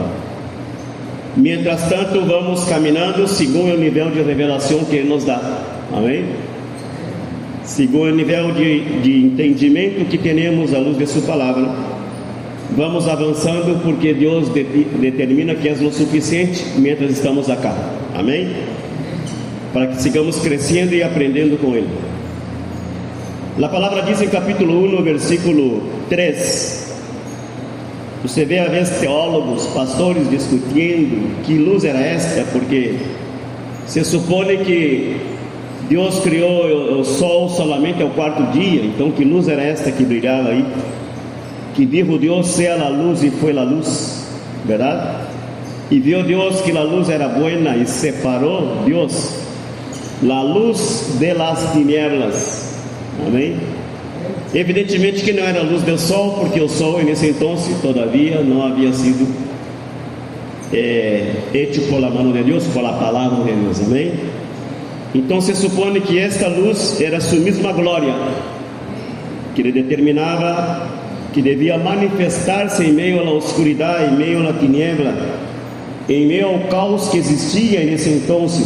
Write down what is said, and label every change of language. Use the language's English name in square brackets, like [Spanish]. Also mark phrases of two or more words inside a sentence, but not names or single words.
[Spanish] Mientras tanto, [Portuguese] vamos caminhando segundo o nível de revelação que Ele nos dá, amém? Segundo o nível de entendimento que temos à luz de sua palavra, vamos avançando, porque Deus determina que é o suficiente [Spanish] mientras estamos acá, [Portuguese] amém? Para que sigamos crescendo e aprendendo com Ele. A palavra diz em capítulo 1, versículo 3. Você vê às vezes teólogos, pastores discutindo que luz era esta, porque se supõe que Deus criou o sol somente ao quarto dia. Então que luz era esta que brilhava aí? Que dijo Deus, seja a luz, e foi a luz, verdade? E viu Deus que a luz era buena e separou Deus a luz [Spanish] de las tinieblas. [Portuguese] Amém? Evidentemente que não era a luz do sol, porque o sol nesse então todavia não havia sido [Spanish] hecho por la mano de [Portuguese] Deus, [Spanish] por la [Portuguese] palavra de Deus. Amém? Então se supõe que esta luz era sua mesma glória, que lhe determinava que devia manifestar-se em meio à oscuridade, em meio à tiniebla, em meio ao caos que existia nesse então.